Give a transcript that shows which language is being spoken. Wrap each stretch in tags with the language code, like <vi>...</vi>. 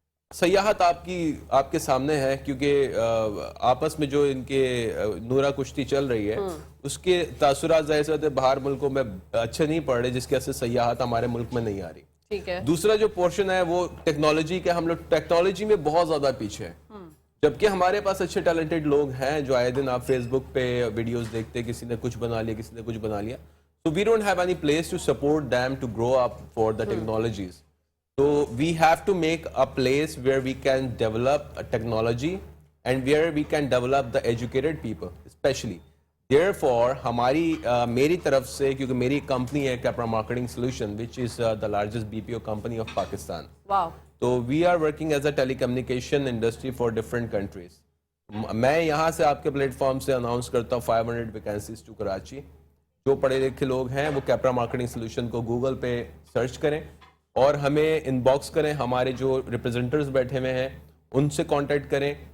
<ur>سیاحت آپ کے سامنے ہے, کیونکہ آپس میں جو ان کے نورا کشتی چل رہی ہے اس کے تاثرات ظاہر سے ہوتے باہر ملکوں میں اچھے نہیں پڑ رہے, جس کی وجہ سے سیاحت ہمارے ملک میں نہیں آ رہی. ٹھیک ہے. دوسرا جو پورشن ہے وہ ٹیکنالوجی کا, ہم لوگ ٹیکنالوجی میں بہت زیادہ پیچھے ہیں, جبکہ ہمارے پاس اچھے ٹیلنٹڈ لوگ ہیں جو آئے دن آپ فیس بک پہ ویڈیوز دیکھتے, کسی نے کچھ بنا لیا, کسی نے کچھ بنا لیا.</ur> <en>So we don't have any place to support them to grow up for the technologies. So we have to make a place where we can develop a technology and where we can develop the educated people especially. Therefore</en> <ur>میری طرف سے, کیونکہ میری company ہے کیپرا marketing solution</ur> <en>which is the largest BPO company of Pakistan. Wow. So we are working as a telecommunication industry for different countries.</en> <ur>میں یہاں سے آپ کے پلیٹ فارم سے اناؤنس کرتا ہوں 500 ویکینسیز ٹو کراچی. جو پڑھے لکھے لوگ ہیں وہ کیپرا مارکیٹنگ سولوشن کو گوگل پہ سرچ کریں اور ہمیں ان باکس کریں. ہمارے جو ریپرزینٹیوز بیٹھے ہوئے ہیں ان سے کانٹیکٹ کریں.</ur>